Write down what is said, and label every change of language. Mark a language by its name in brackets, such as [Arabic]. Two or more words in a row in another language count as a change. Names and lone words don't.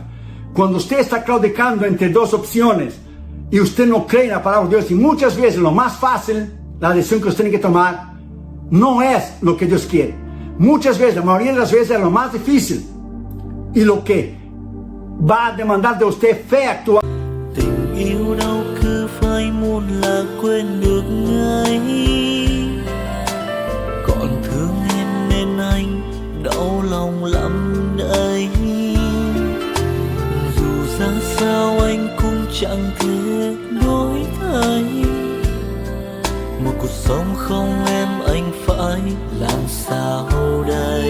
[Spanish] Cuando usted está claudicando entre dos opciones y usted no cree en la palabra de Dios, y muchas veces lo más fácil, la decisión que usted tiene que tomar, no es lo que Dios quiere. Muchas veces, la mayoría de las veces, es lo más difícil y lo que va a demandar de usted fe actual. [Vietnamese] Tình yêu đâu cứ phải muốn là quên được ngay, còn thương em nên anh đau lòng lắm đây. Dù ra sao anh cũng chẳng thể đổi thay, một cuộc sống không em anh phải làm sao đây.